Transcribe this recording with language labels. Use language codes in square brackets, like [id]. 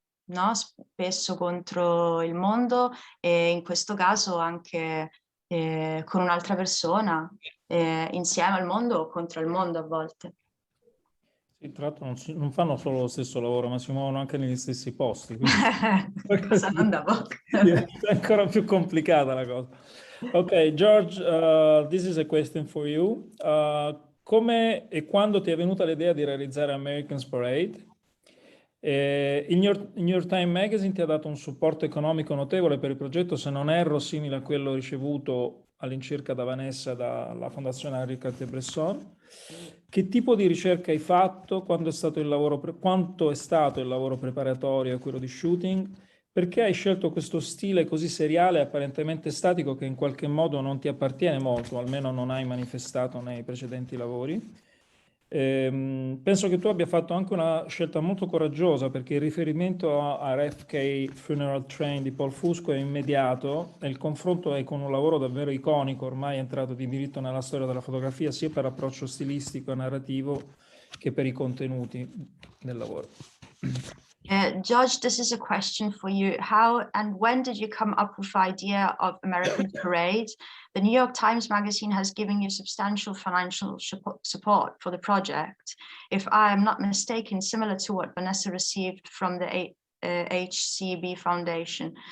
[it] no, spesso contro il mondo, e in questo caso anche con un'altra persona, insieme al mondo o contro il mondo a volte. Sì, tra l'altro non fanno solo lo stesso lavoro, ma si muovono anche negli stessi posti. Cosa non da poco. È ancora più complicata la cosa. [en] Ok, George, this is a question for you. [it] Come e quando ti è venuta l'idea di realizzare American's Parade? Il New York Times Magazine ti ha dato un supporto economico notevole per il progetto, se non erro simile a quello ricevuto all'incirca da Vanessa dalla Fondazione Henri Cartier-Bresson. Che tipo di ricerca hai fatto? Quanto è stato il lavoro preparatorio a quello di shooting? Perché hai scelto questo stile così seriale e apparentemente statico che in qualche modo non ti appartiene molto, almeno non hai manifestato nei precedenti lavori? Penso che tu abbia fatto anche una scelta molto coraggiosa, perché il riferimento a RFK Funeral Train di Paul Fusco è immediato e il confronto è con un lavoro davvero iconico, ormai entrato di diritto nella storia della fotografia, sia per approccio stilistico e narrativo che per i contenuti del lavoro. [en] George, this is a question for you. How and when did you come up with the idea of American Parade? The New York Times Magazine has given you substantial financial support for the project. If I am not mistaken, similar to what Vanessa received from the HCB Foundation.